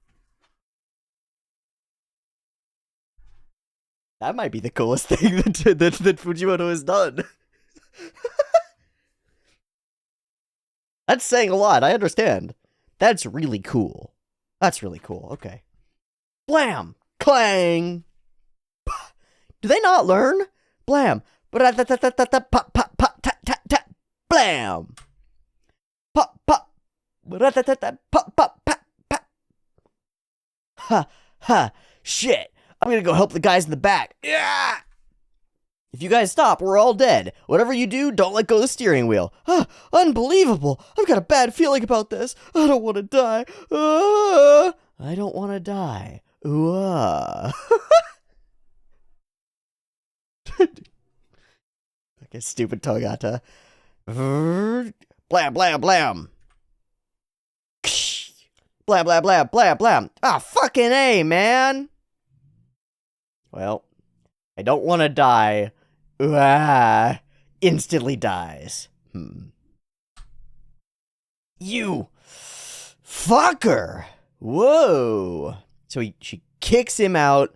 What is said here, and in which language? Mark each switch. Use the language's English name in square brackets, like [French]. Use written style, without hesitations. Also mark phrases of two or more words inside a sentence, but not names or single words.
[English] That might be the coolest thing that Fujimoto has done. That's saying a lot, I understand. That's really cool. That's really cool, okay. Blam! Clang! Do they not learn? Blam! Pop, pop, pop, tap, tap, tap! Blam! Pop, pop! Pop, pop, pop, pop! Ha, ha, shit! I'm gonna go help the guys in the back. Yeah! If you guys stop, we're all dead. Whatever you do, don't let go of the steering wheel. Unbelievable! I've got a bad feeling about this. I don't want to die. I don't want to die. Okay, stupid Togata. Blam, blam, blam. Blam, blam, blam, blam, blam. Ah, fucking A, man! Well, I don't want to die. Instantly dies. You fucker! Whoa! So she kicks him out.